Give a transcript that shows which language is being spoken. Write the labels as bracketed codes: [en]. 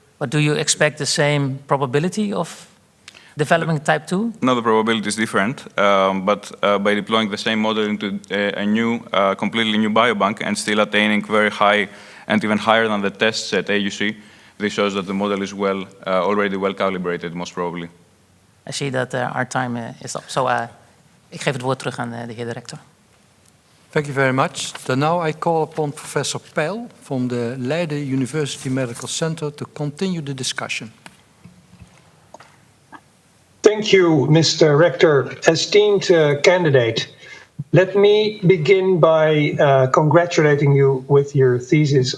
[en] But do you expect the same probability of developing type 2? No, the probability is different. But by deploying the same model into a new, completely new biobank and still attaining very high and even higher than the test set AUC, this shows that the model is already well calibrated, most probably. I see that our time is up. [nl] So ik geef het woord terug aan de heer director. [en] Thank you very much. Then now I call upon Professor Peil from the Leiden University Medical Center to continue the discussion. Thank you, Mr. Rector. Esteemed candidate, Let me begin by congratulating you with your thesis.